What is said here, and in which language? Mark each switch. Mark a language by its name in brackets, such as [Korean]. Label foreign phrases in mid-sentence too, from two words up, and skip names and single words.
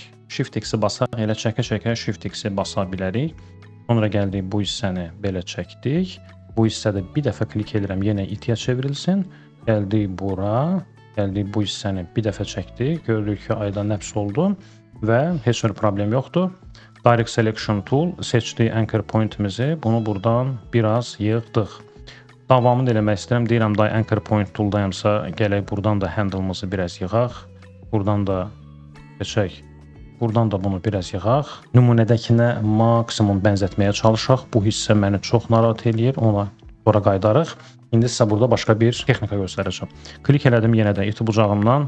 [Azerbaijani] Shift X-i basaq, elə çəkə-çəkə Shift X-i basa bilərik. Sonra gəldik bu hissəni belə çəkdik. Bu hissədə bir dəfə klik edirəm, yenə itiyə çevrilsin. Gəldik bura. Gəldik bu hissəni bir dəfə çəkdik. Gördük ki, ayda nəps oldu və heç bir problem yoxdur. Direct Selection Tool seçdik [English] anchor point- [Azerbaijani] imizi. Bunu buradan biraz yığdıq. Davamını eləmək istəyirəm. Deyirəm, [English] anchor point tool- [Azerbaijani] dayamsa, gələk buradan da handle-mızı biraz yığaq. Buradan da keçək. Buradan da bunu biraz yığaq. Nümunədəkinə maksimum bənzətməyə çalışaq. Bu hissə məni çox narahat eləyir. Ona sonra qayıdarıq. İndi sizə burada başqa bir texnika göstərəcəm. Klik elədim yenə də iti bucağımdan.